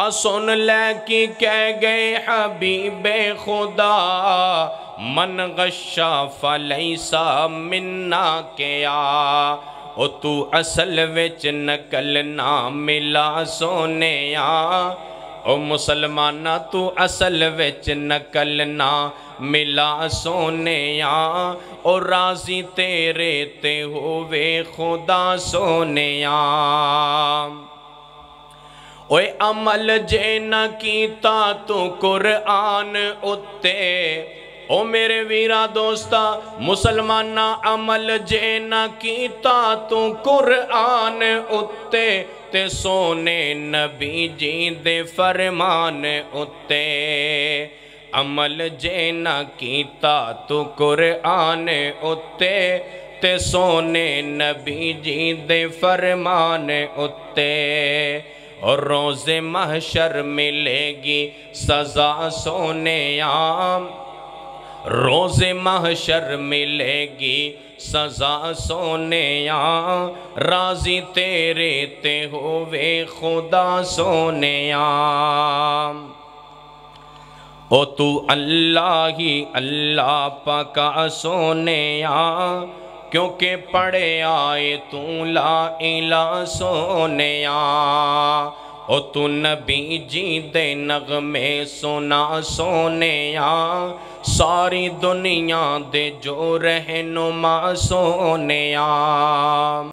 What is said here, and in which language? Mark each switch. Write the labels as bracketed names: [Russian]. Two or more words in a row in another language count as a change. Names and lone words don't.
[Punjabi] سن لے کی کہہ گئے حبیب خدا [Arabic] من غشا فلیسا منا [Punjabi] کیا او تو اصل وچ نقل نہ ملا سونیا او مسلمانہ تو اصل وچ نقل نہ ملا سونیا او راضی تیرے تے ہووے خدا سونیا اوے عمل جے نہ کیتا تو قرآن اتے او میرے ویرا دوستا مسلمانہ عمل جے نہ کیتا تو قرآن اتے تے سونے نبی جی دے فرمان اتے عمل جے نہ کیتا تو قرآن اتے تے سونے نبی جی دے فرمان اتے اور روز محشر ملے گی سزا سونیا روز محشر ملے گی سزا سونیا راضی تیرے تے ہووے خدا سونیا او تو اللہ ہی اللہ پاکا سونیا کیونکہ پڑھے آئے تو لا الہ سونیا او تو نبی جی دے نغمے سنا سونیا ساری دنیا دے جو رہنما سونیا